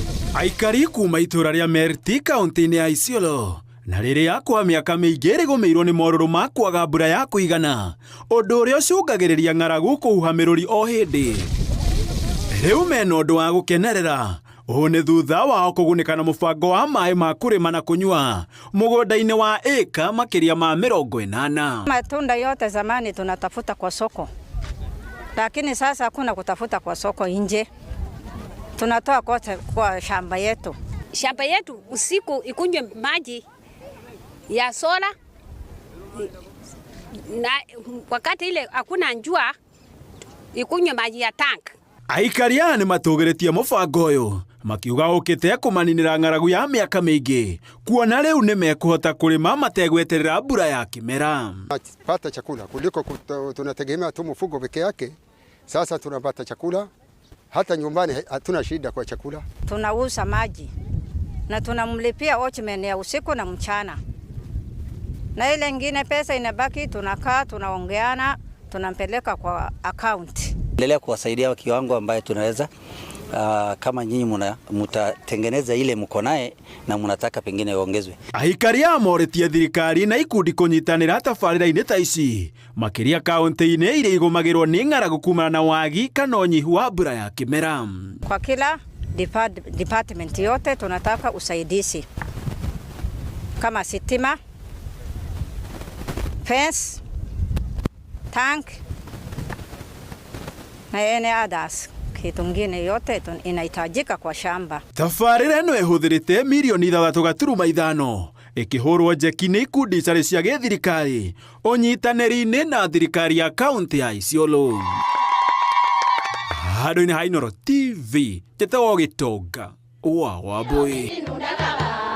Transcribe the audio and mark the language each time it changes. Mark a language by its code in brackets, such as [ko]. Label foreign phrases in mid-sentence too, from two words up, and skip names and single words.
[ki] Aikari kuma itura ria Merti kaunti-ini ya Isiolo na riria kwa miaka miingi rigumirwo ni moruru ma kwaga mbura ya kuigana undu uria ucungagiriria ng'aragu kuhuhamiruri o hindi. Riu mena undu wa gukenerera uyu ni thutha wao kugunika na mubango wa mai ma kurima na kunyua mugunda-ini wa eka makiria ma 80. [sw] Matunda yote zamani tunatafuta kwa soko, lakini sasa hakuna kutafuta kwa soko nje, tunatoa kwa shamba yetu. Shamba yetu usiku ikunywe maji ya sola, na wakati ile hakuna njua ikunywe maji ya tank. [ki] Aikari aya ni matugiretie mubango uyu makiuga ukite kumaninira ng'aragu ya miaka mingi kuona riu ni mekuhota kurima mategweterera mbura ya kimera. [sw] Pata chakula kuliko tunategemea tu mfugo peke yake. Sasa tunapata chakula, hata nyumbani hatuna shida kwa chakula. Tunauza maji na tunamlipia watchman ya usiku na mchana, na ile nyingine pesa inabaki tunakaa tunaongeana tunampeleka kwa account. Endelea kuwasaidia kiwango ambaye tunaweza, kama nyinyi mtatengeneza ile mko naye na mnataka pengine iongezwe. [ki] Aikari aya moretie thirikari na ikundi kunyitanira tabarira-ini ta ici makiria kaunti-ini iria igumagirwo ni ng'aragu kumana na wagi kana unyihu wa mbura ya kimera. [sw] Kwa kila department yote tunataka usaidizi kama sitima, fence, tank na ene others. Kitu ngine yote inahitajika kwa shamba. [ki] Tabarira ino ihuthirite milioni 3.5 ikihurwo njeki ni ikundi cari cia githirikari unyitaniri-ini na thirikari ya kaunti ya Isiolo. Handũ-inĩ ha Inooro TV, Njĩtagwo Gĩtonga wa Wambui.